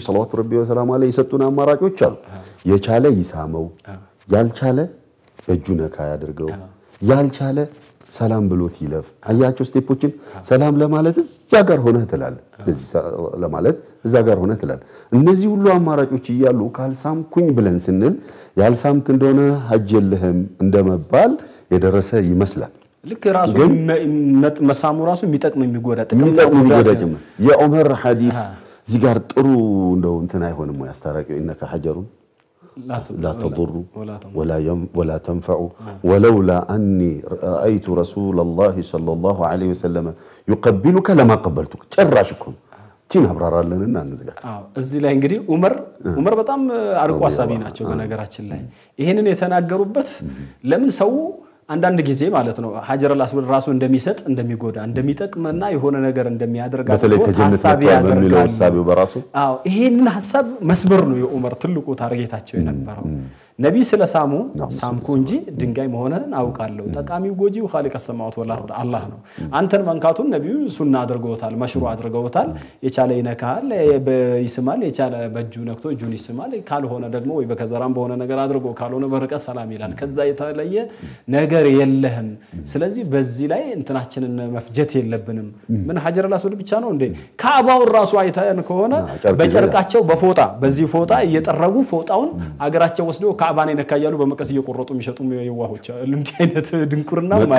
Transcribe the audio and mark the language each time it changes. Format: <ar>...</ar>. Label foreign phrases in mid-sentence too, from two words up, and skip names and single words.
<ar>صلى الله عليه وسلم</ar> <am>የሰጡን አማራጮች አሉ የቻለ ይሳመው ያልቻለ በጁነካ ያድርገው ያልቻለ ሰላም ብሎት ይለፍ አያቸው ስቴፖችን ሰላም ለማለት እዛ ጋር ሆነ ተላል ስለዚህ ለማለት እዛ ጋር ሆነ ተላል እነዚህ ሁሉ አማራጮች ይያሉ ካልሳምኩኝ ብለን ስንል ያልሳምክ እንደሆነ ሐጅ የለህም እንደመባል የደረሰ ይመስላል ልክ ራሱ መሳሙ ራሱ የሚጠቅም የሚጎዳ ጥቅም ነው የዑመር ሐዲስ እዚህ ጋር ጥሩ እንደው እንትን አይሆንም ወይ አስተራቂው</am> <ar>إنك حجر لا تضر ولا تنفع ولولا أني رأيت رسول الله صلى الله عليه وسلم يقبلك لما قبلتك</ar> <am>ጨራሽኩም ቲን አብራራለንና እንዝጋ እዚህ ላይ እንግዲህ ዑመር በጣም አርቆ አሳቢ ናቸው በነገራችን ላይ ይሄንን የተናገሩበት ለምን ሰው አንዳንድ ጊዜ ማለት ነው</am> <ar>الحجر الأسود</ar> <am>ራሱ እንደሚሰጥ እንደሚጎዳ እንደሚጠቅመና የሆነ ነገር እንደሚያደርግ ሐሳብ ያደርጋሉ ይሄንን ሐሳብ መስበር ነው የዑመር ትልቁ ታርጌታቸው የነበረው ነቢ ስለሳሙ ሳምኩ እንጂ ድንጋይ መሆነን አውቃለሁ ጠቃሚው ጎጂው</am> <ar>خالق السماوات والأرض</ar> <am>አላህ ነው አንተን መንካቱን ነብዩ ሱና አድርገውታል መሽሩ አድርገውታል የቻለ ይነካል በይስማል የቻለ በእጁ ነክቶ እጁን ይስማል ካልሆነ ደግሞ ወይ በከዘራም በሆነ ነገር አድርጎ ካልሆነ በርቀት ሰላም ይላል ከዛ የተለየ ነገር የለህም ስለዚህ በዚህ ላይ እንትናችንን መፍጀት የለብንም ምን</am> <ar>الحجر الأسود</ar> <am>ብቻ ነው እንዴ ካባው ራሱ አይተን ከሆነ በጨርቃቸው በፎጣ በዚህ ፎጣ እየጠረጉ ፎጣውን አገራቸው ወስዶ ካባኔ ነካያሉ በመቀስ እየቆረጡ የሚሸጡ የዋሆች ልምዲ አይነት ድንቁርና ማለት</am>